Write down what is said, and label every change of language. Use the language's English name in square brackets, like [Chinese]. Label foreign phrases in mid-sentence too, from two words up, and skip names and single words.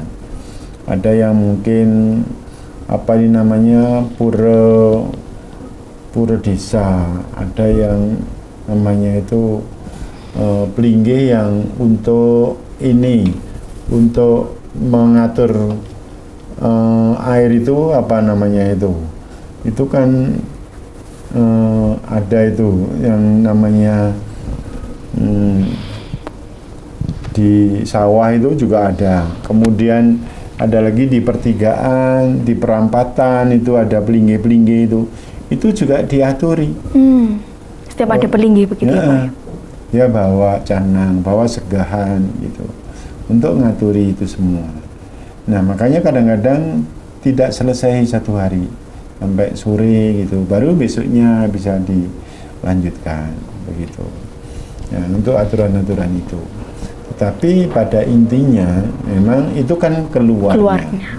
[Indonesian] Ada yang mungkin pura desa, ada yang namanya itu pelinggih yang untuk mengatur air itu itu kan ada itu yang namanya di sawah itu juga ada. Kemudian ada lagi di pertigaan, di perampatan itu ada pelinggih-pelinggih itu juga diaturi. Setiap ada pelinggih begitu ya Pak? Ya bawa canang, bawa segahan gitu untuk ngaturi itu semua. Nah makanya kadang-kadang tidak selesai 1 hari, sampai sore gitu, baru besoknya bisa dilanjutkan begitu. Ya, untuk aturan-aturan itu. Tapi pada intinya memang itu kan keluarnya.